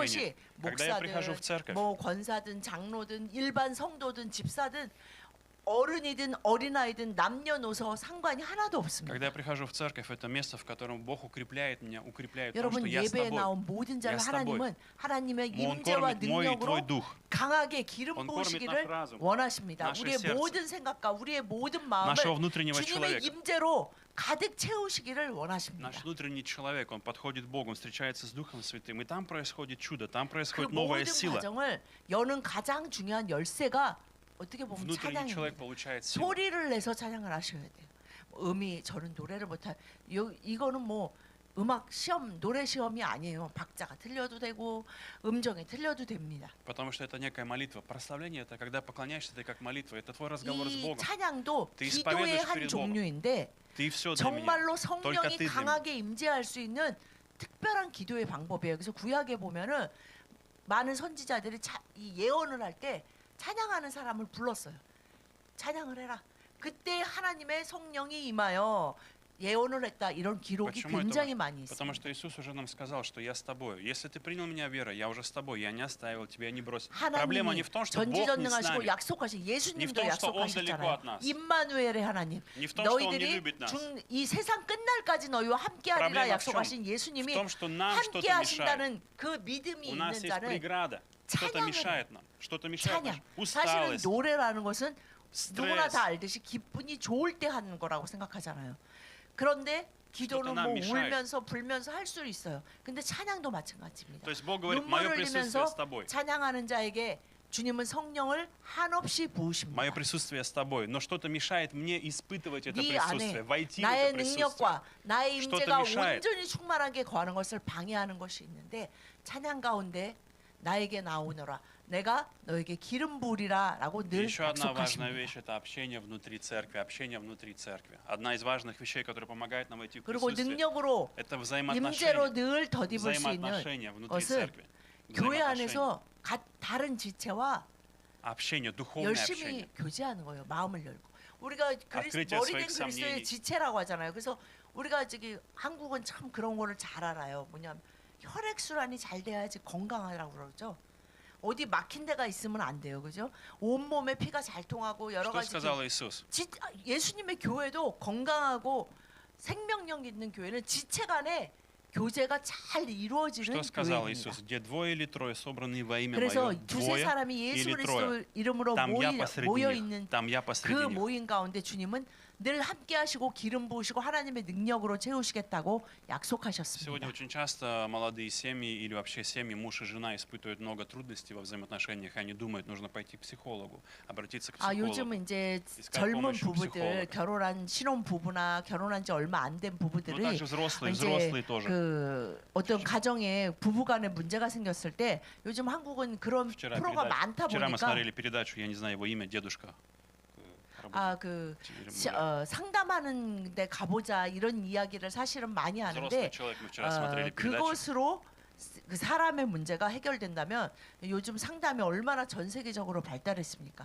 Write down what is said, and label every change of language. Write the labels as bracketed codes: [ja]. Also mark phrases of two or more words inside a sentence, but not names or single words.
[ko] 그것이 [ru] Когда я прихожу в церковь, [ko] 뭐 권사든 장로든 일반 성도든 집사든 어른이든 어린아이든 남녀노소 상관이 하나도 없습니다. [ru] когда я прихожу в церковь, это место, в котором Бог укрепляет меня, укрепляет в том, [ko] 여러분 [ru] что я с [ko] 예배에 [ru] тобой. [ko] 나온 모든 자를 [ru] Я с тобой. [ko] 하나님은 하나님의 [ru] Он [ko] 임재와 [ru] кормит мой и твой [ko] 능력으로 [ru] дух. [ko] 강하게 기름 [ru] Он кормит [ko] 부으시기를 [ru] наш разум, [ko] 원하십니다. [ru] наше [ko] 우리의 [ru] сердце, [ko] 모든 생각과 우리의 모든 마음을 [ru] нашего внутреннего [ko] 주님의 [ru] человека. [ko] 임재로 가득 채우시기를 원하십니다. [ru] Наш внутренний человек, он подходит к Богу, он встречается с Духом Святым, и там происходит чудо, там [ko] 그 [ru] происходит новая [ko] 모든 [ru] сила. [ko] 과정을 여는 가장 중요한 열쇠가 어떻게 보면 [ru] Внутренний человек [ko] 찬양입니다. [ru] получает силу. [ko] 소리를 내서 찬양을 하셔야 돼요. 음이 저는 노래를 못할 이거는 뭐 음악 시험 노래 시험이 아니에요. 박자가 틀려도 되고 음정이 틀려도 됩니다. [ru] Потому что это некая молитва. Прославление это когда поклоняешься, это как молитва, это твой разговор с [ko] 이 [ru] Богом. [ko] 찬양도 [ru] Ты [ko] 기도의 [ru] исповедуешь [ko] 한 [ru] перед Богом. [ko] 종류인데 [ru] Ты все для меня. [ko] 정말로 [ru] Только [ko] 성령이 [ru] ты для меня. [ko] 강하게 임재할 수 있는 특별한 기도의 방법이에요. 그래서 구약에 보면은 많은 선지자들이 이 예언을 할 때 찬양하는 사람을 불렀어요. 찬양을 해라. 그때 하나님의 성령이 임하여 예언을 했다. 이런 기록이 [ru] Почему это [ko] 굉장히 [ru] важно? [ko] 많이 [ru] Потому [ko] 있습니다. [ru] что Иисус уже нам сказал, что я с тобой. Если ты принял меня верой, я уже с тобой, я не оставил тебя, я не бросил. Проблема не [ko] 하나님이 [ru] в том, что Бог не с [ko] 전지전능하시고 [ru] нами, [ko] 약속하신 [ru] Не в [ko] 예수님도 [ru] том, что Он далеко [ko] 약속하셨잖아요. [ru] от нас. [ko] 임마누엘의 하나님. [ru] не в том, что Он не [ko] 너희들이 [ru] любит нас. [ko] 이 세상 끝날까지 너희와 함께하리라 [ru] Проблема в [ko] 약속하신 [ru] в [ko] 예수님이 [ru] том, что нам что-то мешает. [ko] 함께하신다는 그 믿음이 [ru] У [ko] 있는 [ru] нас есть [ko] 자는 [ru] преграда, что-то [ko] 찬양을 [ru] mешает нам, что-то мешает [ko] 찬양. [ru] нам. [ko] 사실은 [ru] Усталость, [ko] 노래라는 것은 누구나 [ru] стресс. [ko] 다 알듯이 기분이 좋을 때 하는 거라고 생각하잖아요. 그런데 기도는 [ru] нам [ko] 뭐 [ru] мешает. [ko] 울면서 불면서 할 수 있어요. 근데 찬양도 마찬가지입니다. [ru] То есть Бог говорит, мое [ko] 눈물을 [ru] присутствие [ko] 흘리면서 [ru] с тобой. [ko] 찬양하는 자에게 주님은 성령을 한없이 부으십니다. [ru] Мое присутствие с тобой. Но что-то мешает мне испытывать это [ko] 네 [ru] присутствие, [ko] 안에 [ru] войти в [ko] 나의 [ru] это присутствие. [ko] 능력과 나의 [ru] что-то [ko] 임재가 [ru] мешает. [ko] 온전히 충만하게 거하는 것을 방해하는 것이 있는데 찬양 가운데 나에게 나오너라 내가 너에게 기름 부으리라라고 늘 [ru] Еще одна важная [ko] 약속하십니다. [ru] вещь – это общение внутри церкви, общение внутри церкви. Одна из важных вещей, которая помогает нам войти в [ko] 그리고 [ru] присутствие, [ko] 능력으로 [ru] это [ko] 임재로 [ru] взаимоотношения. [ko] 늘 덧입을 수 있는 [ru] Взаимоотношения внутри [ko] 것은 [ru] церкви. [ko] 교회 [ru] Взаимоотношения. [ko] 안에서 다른 지체와 [ru] Общение, духовное [ko] 열심히 [ru] общение. [ko] 교제하는 거예요. 마음을 열고 우리가 [ru] открытие [ko] 머리된 [ru] своих [ko] 그리스도의 [ru] сомнений. [ko] 지체라고 하잖아요. 그래서 우리가 저기 한국은 참 그런 거를 잘 알아요. 뭐냐면 혈액 순환이 잘 돼야지 건강하라고 그러죠. 어디 막힌 데가 있으면 안 돼요, 그죠? 온 몸에 피가 잘 통하고 여러 [ru] Что [ko] 가지 [ru] сказал Иисус? [ko] 예수님의 교회도 건강하고 생명력 있는 교회는 지체 간에 교제가 잘 이루어지는 [ru] Что сказал [ko] 교회입니다. [ru] Иисус? Где двое или трое собранные во имя [ko] 그래서 [ru] Мое, [ko] 두세 [ru] двое [ko] 사람이 예수 [ru] или [ko] 그리스도 [ru] трое, [ko] 이름으로 [ru] там я [ko] 모여 [ru] посреди [ko] 있는 [ru] них, там я [ko] 그 [ru] посреди них. [ko] 모임 가운데 주님은 늘 함께 하시고 기름 부으시고 하나님의 능력으로 채우시겠다고 [ru] Сегодня [ko] 약속하셨습니다. [ru] очень часто молодые семьи или вообще семьи, муж и жена испытывают много трудностей во взаимоотношениях, и они думают, нужно пойти к психологу, обратиться к [ko] 아, [ru] психологу. [ko] 요즘은 이제 [ru] искать [ko] 젊은 [ru] помощи у [ko] 부부들, [ru] психолога. [ko] 결혼한 신혼 부부나 결혼한 지 얼마 안 된 [ru] Ну, [ko] 부부들이 [ru] также взрослые, [ko] 이제 [ru] взрослые тоже. [ko] 그 어떤 가정에 부부간에 문제가 생겼을 때 요즘 한국은 그런 프로가 많다 [ru] Вчера мы [ko] 보니까 [ru] смотрели передачу, я не знаю его имя, дедушка. [ko] 그 상담하는 데 가보자 이런 이야기를 사실은 많이 하는데 [ru] Взрослый человек, мы вчера смотрели передачу. [ko] 그것으로 그 사람의 문제가 해결된다면 요즘 상담이 얼마나 전 세계적으로 발달했습니까?